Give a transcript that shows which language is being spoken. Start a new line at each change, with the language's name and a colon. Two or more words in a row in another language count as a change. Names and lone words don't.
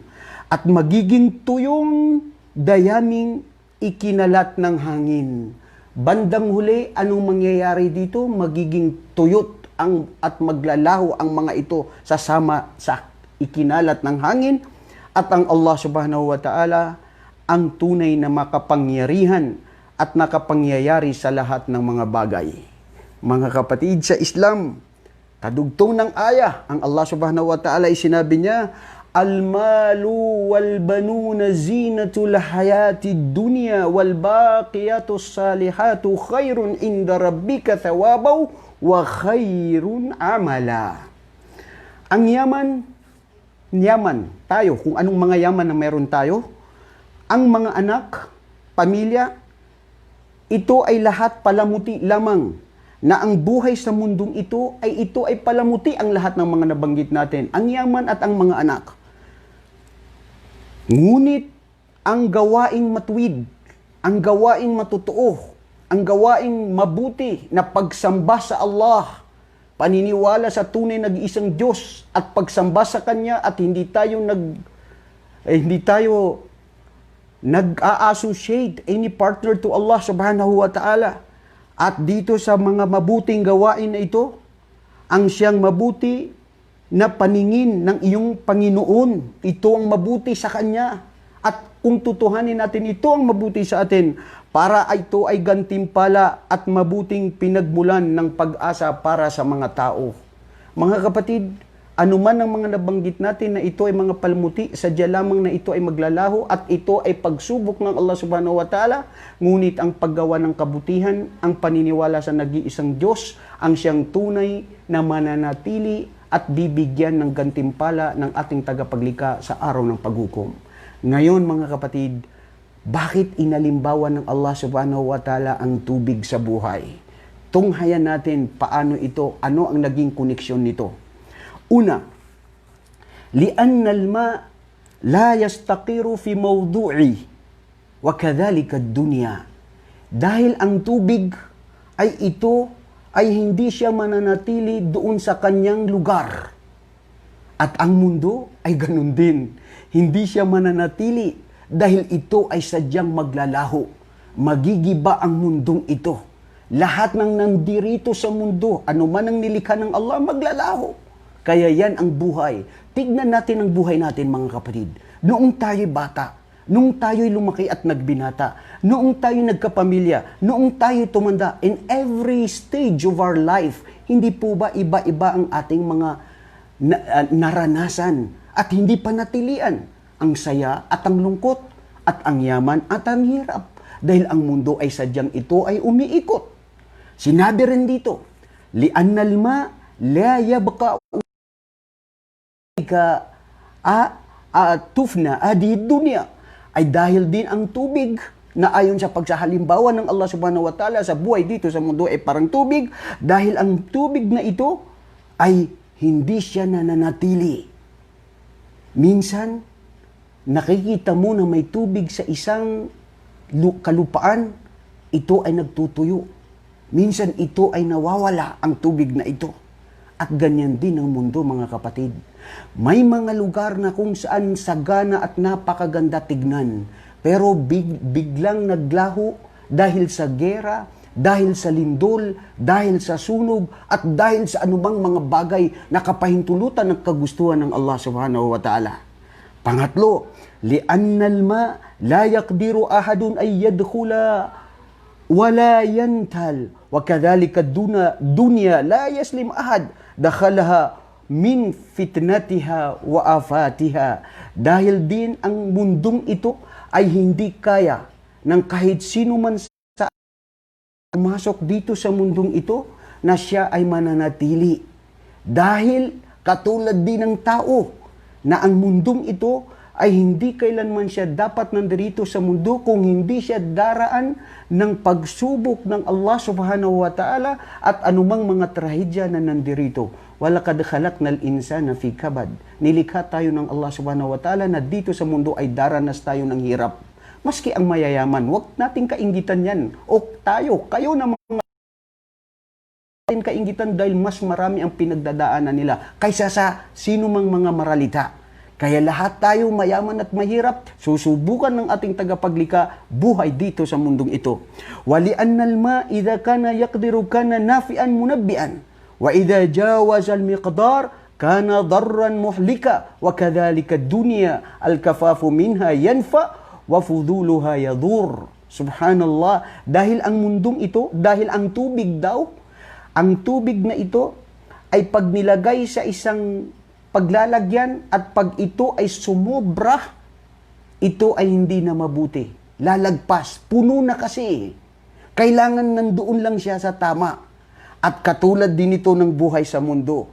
Filipino: At magiging tuyong dayaming ikinalat ng hangin. Bandang huli, anong mangyayari dito? Magiging tuyot at maglalaho ang mga ito sasama sa ikinalat ng hangin. At ang Allah
Arabic: سبحانه وتعالى
Filipino: ang tunay na makapangyarihan at nakapangyayari sa lahat ng mga bagay. Mga kapatid sa Islam, kadugtong ng aya, ang Allah
Arabic: سبحانه وتعالى
Filipino: ay sinabi niya,
Arabic: المال والبنون زينة الحياة الدنيا والباقيات الصالحات خير عند ربك ثوابا وخير أملا.
Filipino: Ang yaman, tayo, kung anong mga yaman na meron tayo, ang mga anak, pamilya, ito ay lahat palamuti lamang na ang buhay sa mundong ito ay palamuti ang lahat ng mga nabanggit natin, ang yaman at ang mga anak. Ngunit ang gawaing matuwid, ang gawaing matutuo, ang gawaing mabuti na pagsamba sa Allah, paniniwala sa tunay na isang Diyos at pagsamba sa Kanya at hindi tayo nag-a-associate
English: any partner to
Filipino: Allah
Arabic: سبحانه وتعالى.
Filipino: At dito sa mga mabuting gawain na ito, ang siyang mabuti na paningin ng iyong Panginoon, ito ang mabuti sa Kanya. At kung tutuhanin natin, ito ang mabuti sa atin, para ito ay gantimpala at mabuting pinagmulan ng pag-asa para sa mga tao. Mga kapatid, anuman ang mga nabanggit natin na ito ay mga palmuti, sadya lamang na ito ay maglalaho at ito ay pagsubok ng Allah
Arabic: سبحانه وتعالى.
Filipino: Ngunit ang paggawa ng kabutihan, ang paniniwala sa nag-iisang Diyos, ang siyang tunay na mananatili at bibigyan ng gantimpala ng ating tagapaglikha sa araw ng paghukom. Ngayon mga kapatid, bakit inalimbawan ng Allah
Arabic: سبحانه وتعالى
Filipino: ang tubig sa buhay? Tunghayan natin paano ito, ano ang naging koneksyon nito. Una,
Arabic: لأن الماء لا يستقر في موضعه وكذلك الدنيا.
Filipino: Dahil ang tubig ay hindi siya mananatili doon sa kanyang lugar. At ang mundo ay ganun din. Hindi siya mananatili dahil ito ay sadyang maglalaho. Magigiba ang mundong ito. Lahat ng nandirito sa mundo, anuman ang nilikha ng Allah, maglalaho. Kaya yan ang buhay. Tignan natin ang buhay natin mga kapatid. Noong tayo'y bata, noong tayo'y lumaki at nagbinata, noong tayo'y nagkapamilya, noong tayo'y tumanda,
English: in every stage of our life,
Filipino: hindi po ba iba-iba ang ating mga naranasan at hindi panatilian? Ang saya at ang lungkot, at ang yaman at ang hirap. Dahil ang mundo ay sadyang ito ay umiikot. Sinabi rin dito,
Arabic: لأن الماء لا يبقى تفنى الدنيا,
Filipino: ay dahil din ang tubig na ayon sa pagsahalimbawa ng Allah
Arabic: سبحانه وتعالى
Filipino: sa buhay dito sa mundo ay parang tubig, dahil ang tubig na ito ay hindi siya nananatili. Minsan, nakikita mo na may tubig sa isang kalupaan, ito ay nagtutuyo. Minsan ito ay nawawala ang tubig na ito. At ganyan din ang mundo mga kapatid. May mga lugar na kung saan sagana at napakaganda tignan, pero biglang naglaho dahil sa gera, dahil sa lindol, dahil sa sunog, at dahil sa anumang mga bagay na kapahintulutan ng kagustuhan ng Allah
Arabic: سبحانه وتعالى. Pangatlo, لأن الماء لا يقدر أحد أن يدخل ولا يبتل وكذلك الدنيا لا يسلم أحد دخلها من فتنتها وآفاتها.
Filipino: Dahil din ang mundong ito ay hindi kaya ng kahit sino man sa pumasok dito sa mundong ito na siya ay mananatili. Dahil katulad din ng tao na ang mundong ito ay hindi kailanman siya dapat nandirito sa mundo kung hindi siya daraan ng pagsubok ng Allah
Arabic: سبحانه وتعالى
Filipino: at anumang mga trahedya na nandirito.
Arabic: ولقد خلقنا الإنسان في كبد.
Filipino: Nilikha tayo ng Allah
Arabic: سبحانه وتعالى
Filipino: na dito sa mundo ay daranas tayo ng hirap. Maski ang mayayaman, huwag nating kainggitan yan. O kayo na mga kainggitan dahil mas marami ang pinagdadaanan nila kaysa sa sino mang mga maralita. Kaya lahat tayo mayaman at mahirap, susubukan ng ating tagapaglikha buhay dito sa mundong ito.
Arabic: ولأن الماء إذا كان يقدر كان نافعا منبتا وإذا جاوز المقدار كان ضارا مهلكا وكذلك الدنيا الكفاف منها ينفع وفضولها يضر. Subhanallah,
Filipino: dahil ang mundong ito, dahil ang tubig daw, ang tubig na ito ay pag nilagay sa isang paglalagyan at pag ito ay sumobra, ito ay hindi na mabuti. Lalagpas. Puno na kasi. Kailangan nandoon lang siya sa tama. At katulad din ito ng buhay sa mundo.